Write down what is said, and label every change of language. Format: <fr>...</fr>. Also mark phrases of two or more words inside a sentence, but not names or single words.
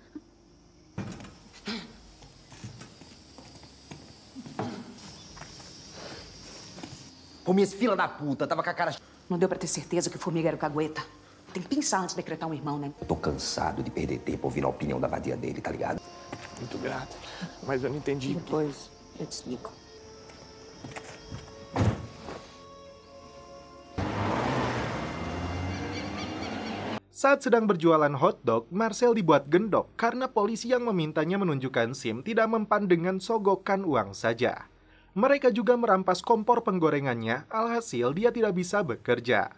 <pt>Pô, minha fila da puta, tava com a cara... Não deu pra ter certeza que o Formiga era o cagueta. Tem que pensar antes de decretar um irmão, né? Eu tô cansado de perder tempo ouvindo a opinião da vadia dele, tá ligado? Muito grato, mas eu não entendi. Depois eu te explico.</pt> <id>Saat sedang berjualan hotdog, Marcel dibuat gendok karena polisi yang memintanya menunjukkan SIM tidak mempan dengan sogokan uang saja. Mereka juga merampas kompor penggorengannya, alhasil dia tidak bisa bekerja.</id>